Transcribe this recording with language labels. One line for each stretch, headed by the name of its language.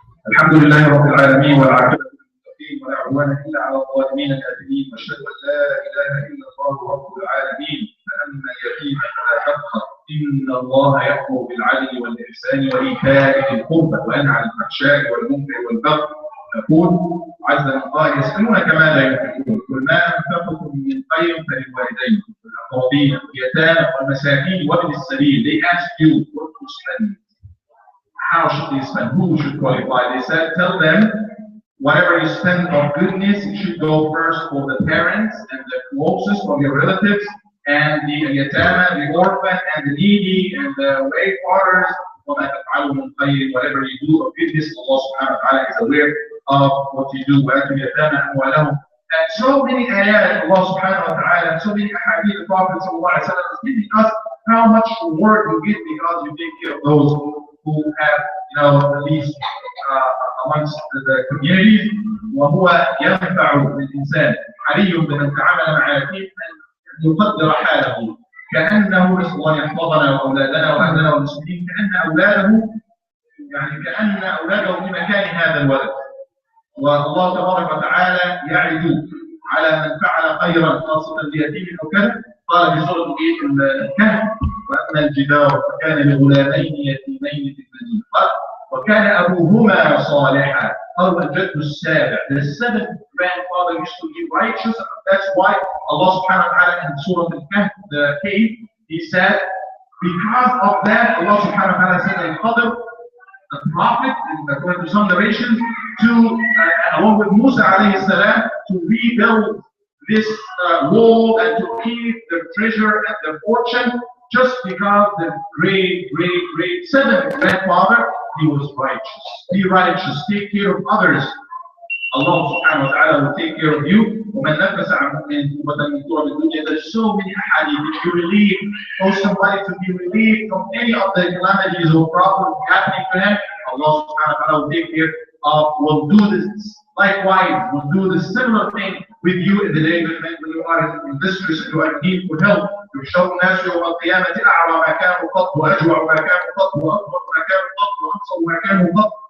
Arabic: الحمد لله رب العالمين والعاقبة للمتقين ولا عدوان إلا على الظالمين الآثمين وأشهد أن لا إله إلا الله رب العالمين فأما اليتيم فلا تقهر إن الله يأمر بالعدل والإحسان وإيتاء ذي القربى وينهى عن الفحشاء والمنكر والبغي. يقول عز من قال يسألونك ماذا ينفقون قل ما أنفقتم من خير فللوالدين والأقربين واليتامى والمساكين وابن السبيل.
English: They ask you what to spend. How should they spend? Who should qualify? They said, tell them whatever you spend of goodness, it should go first for the parents and the closest of your relatives and the yatama, the orphan and the needy and the wayfarers. Whatever you do of goodness, Allah subhanahu wa ta'ala is aware of what you do. And so many ayat Allah subhanahu wa ta'ala and so many ahadith the Prophet sallallahu alayhi wa sallam is giving us how much reward you get because you take care of those who have, the least amongst the communities.
Arabic: وهو ينفع للإنسان حري بمن تعامل مع يتيم أن يقدر حاله كأنه نسأل الله يحفظنا وأولادنا وأهلنا والمسلمين كأن أولاده في مكان هذا الولد. والله تبارك وتعالى يعد على من فعل خيرا خاصة اليتيم أو كذا. قال في سورة الكهف وأما الجدار فكان لغلامين يتيمين في المدينة وكان أبوهما صالحا. قال الجد السابع.
English: The seventh grandfather used to be righteous. That's why Allah subhanahu wa ta'ala in Surah Al-Kahf, the cave, He said, because of that, Allah subhanahu wa ta'ala said in Qadr, the prophet, according to some narrations, along with Musa alayhi salam, to rebuild this wall and to keep their treasure and their fortune, just because the great seventh grandfather, he was righteous. Be righteous, take care of others. Allah subhanahu wa ta'ala will take care of you. There's so many ahadith. If you relieve or somebody to be relieved from any of the calamities or problems happening to him, Allah subhanahu wa ta'ala will take care of, will do this. Likewise, will do the similar thing with you in the day when you are in distress and you are in need for help.
Arabic: يحشر الناس يوم القيامة أعرى ما كانوا قط وأجوع ما كانوا قط وأكبر ما كانوا قط وأبصر ما كانوا قط.